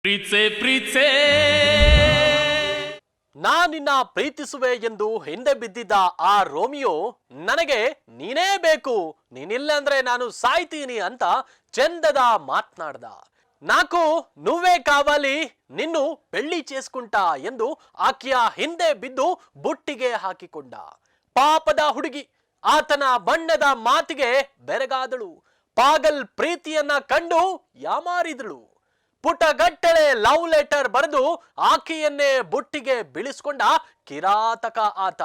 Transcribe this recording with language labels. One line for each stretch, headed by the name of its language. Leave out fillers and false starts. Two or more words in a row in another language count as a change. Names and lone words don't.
Kannada: ಪ್ರೀತ್ಸೆ ಪ್ರೀತ್ಸೆ ನಾನಿನ್ನ ಪ್ರೀತಿಸುವೆ ಎಂದು ಹಿಂದೆ ಬಿದ್ದಿದ್ದ ಆ ರೋಮಿಯೋ ನನಗೆ ನೀನೇ ಬೇಕು, ನೀನಿಲ್ಲ ಅಂದ್ರೆ ನಾನು ಸಾಯ್ತೀನಿ ಅಂತ ಚಂದದ ಮಾತನಾಡ್ದ.
Telugu: నాకు నువ్వే కావాలి నిన్ను పెళ్లి చేసుకుంటా
Kannada: ಎಂದು ಆಕೆಯ ಹಿಂದೆ ಬಿದ್ದು ಬುಟ್ಟಿಗೆ ಹಾಕಿಕೊಂಡ. ಪಾಪದ ಹುಡುಗಿ ಆತನ ಬಣ್ಣದ ಮಾತಿಗೆ ಬೆರಗಾದಳು. ಪಾಗಲ್ ಪ್ರೀತಿಯನ್ನ ಕಂಡು ಯಾಮಾರಿದಳು. ಪುಟಗಟ್ಟಲೆ
English: love letter
Kannada: ಬರೆದು ಆಕೆಯನ್ನೇ ಬುಟ್ಟಿಗೆ ಬೀಳಿಸ್ಕೊಂಡ ಕಿರಾತಕ ಆತ.